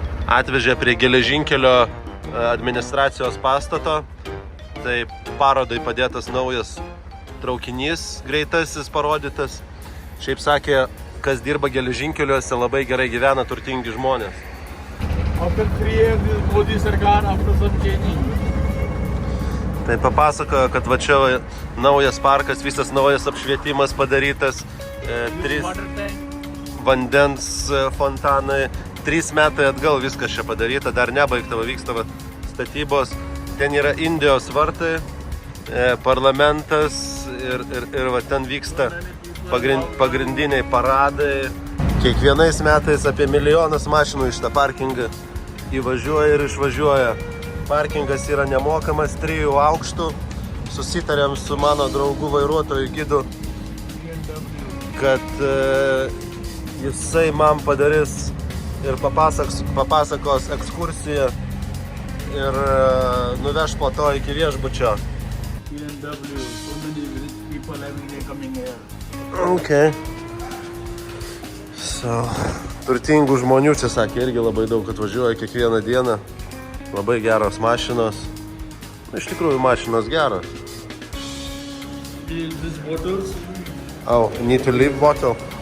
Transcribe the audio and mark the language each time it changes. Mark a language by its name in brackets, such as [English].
[Lithuanian] Atvežė prie geležinkelio administracijos pastato, tai parodai padėtas naujas traukinys, greitasis parodytas. Šiaip sakė, kas dirba geležinkeliuose, labai gerai gyvena turtingi žmonės. [English] After 3 years, this Modi Sarkar, after some changing. [Lithuanian] Tai papasakojo, kad va čia naujas parkas, visas naujas apšvietimas padarytas, 3 vandens fontanai, 3 metai atgal viskas čia padaryta, dar nebaigta, vyksta statybos. Ten yra Indijos vartai, parlamentas ir va ten vyksta pagrindiniai paradai. Kiekvienais metais apie 1 milijonas mašinų iš tą parkingą įvažiuoja ir išvažiuoja. Parkingas yra nemokamas, 3 aukštų. Susitarėm su mano draugu vairuotoju gidu, kad jisai man padarys ir papasakos ekskursiją ir nuveš po to iki viešbučio. [English] BMW, so many people every day coming here. Okay. [Lithuanian] So, turtingų žmonių čia sakė, irgi labai daug atvažiuoja kiekvieną dieną. Labai geros mašinos. Iš tikrųjų mašinos geros. [English] These bottles, Oh, need to leave bottle.